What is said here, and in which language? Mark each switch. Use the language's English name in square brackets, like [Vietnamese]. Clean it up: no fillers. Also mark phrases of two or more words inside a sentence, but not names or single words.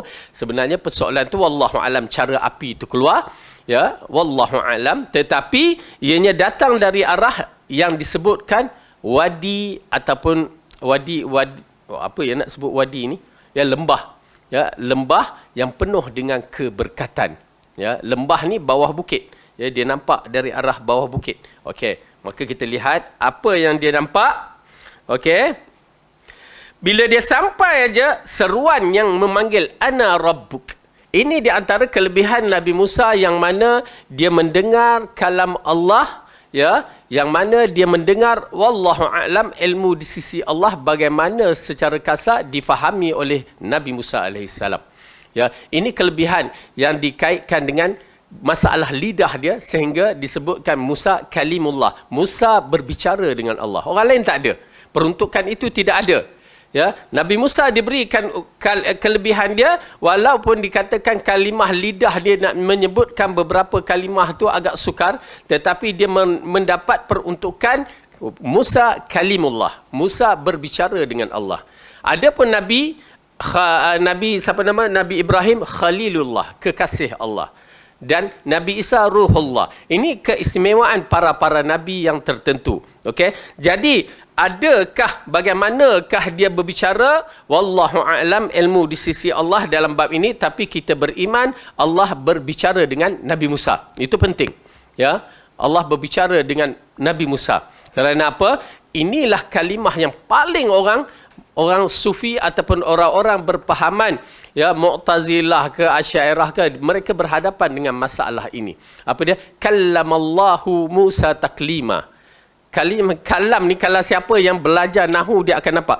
[Malay] Sebenarnya persoalan tu [Arabic] والله أعلم [Malay] cara api itu keluar, ya, [Arabic] والله أعلم, [Malay] tetapi ianya datang dari arah yang disebutkan wadi ataupun wadi apa yang nak sebut wadi ni, ya, lembah, ya, lembah yang penuh dengan keberkatan. Ya, lembah ni bawah bukit, ya, dia nampak dari arah bawah bukit. Okey, maka kita lihat apa yang dia nampak. Okey, bila dia sampai aja seruan yang memanggil [Arabic] أنا ربك. [Malay] Ini di antara kelebihan Nabi Musa yang mana dia mendengar kalam Allah, ya, yang mana dia mendengar [Arabic] والله أعلم [Malay] ilmu di sisi Allah bagaimana secara kasar difahami oleh Nabi Musa alaihissalam. Ya, ini kelebihan yang dikaitkan dengan masalah lidah dia sehingga disebutkan Musa kalimullah. Musa berbicara dengan Allah. Orang lain tak ada. Peruntukan itu tidak ada. Ya, Nabi Musa diberikan kelebihan dia walaupun dikatakan kalimah lidah dia nak menyebutkan beberapa kalimah tu agak sukar, tetapi dia mendapat peruntukan Musa kalimullah. Musa berbicara dengan Allah. Adapun Nabi siapa nama? Nabi Ibrahim Khalilullah, kekasih Allah. Dan Nabi Isa Ruhullah. Ini keistimewaan para nabi yang tertentu. Okey. Jadi adakah bagaimanakah dia berbicara? [Arabic] والله أعلم [Malay] ilmu di sisi Allah dalam bab ini, tapi kita beriman Allah berbicara dengan Nabi Musa. Itu penting. Ya. Allah berbicara dengan Nabi Musa. Kerana apa? Inilah kalimah yang paling orang sufi ataupun orang-orang berpahaman ya Mu'tazilah ke Asy'ariyah ke, mereka berhadapan dengan masalah ini. Apa dia? [Arabic] كلم الله موسى تكليما. [Malay] Kalam ni kalau siapa yang belajar nahwu dia akan nampak.